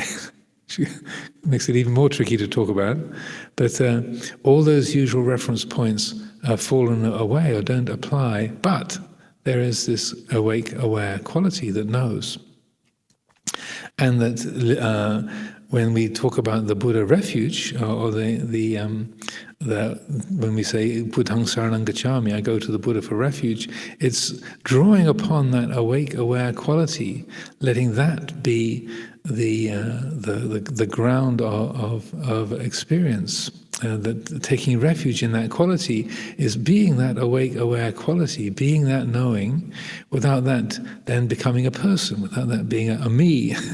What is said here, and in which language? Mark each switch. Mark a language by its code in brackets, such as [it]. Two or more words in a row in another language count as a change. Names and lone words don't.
[en] Makes it even more tricky to talk about. But all those usual reference points have fallen away or don't apply, but there is this awake, aware quality that knows. And that when we talk about the Buddha refuge, or when we say [pi] Buddhaṃ saranam gacchāmi, [en] I go to the Buddha for refuge, it's drawing upon that awake, aware quality, letting that be the ground of experience. That taking refuge in that quality is being that awake, aware quality, being that knowing, without that then becoming a person, without that being a me,